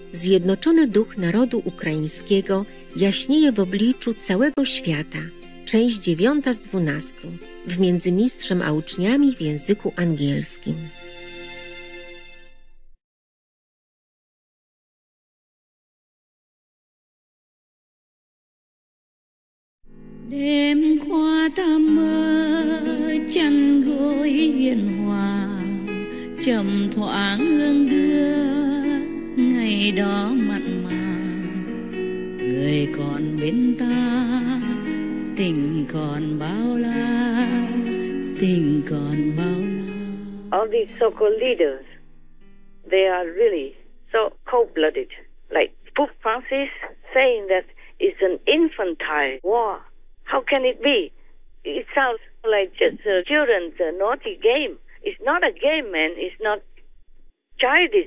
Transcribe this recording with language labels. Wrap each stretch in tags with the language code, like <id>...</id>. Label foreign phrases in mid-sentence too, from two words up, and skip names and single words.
<pl>Zjednoczony duch narodu ukraińskiego jaśnieje w obliczu całego świata. Część 9 z 12 w Międzymistrzem a uczniami w języku angielskim.</pl> <vi>Đêm qua ta mơ chăn gối hiền hòa, trầm thoáng hương đưa ngày đó mặn mà. Người còn bên ta, tình còn bao la, tình còn bao la.</vi> <en>All these so-called leaders, they are really so cold-blooded. Like Pope Francis saying that it's an infantile war. How can it be? It sounds like just children's naughty game. It's not a game, man. It's not childish.</en>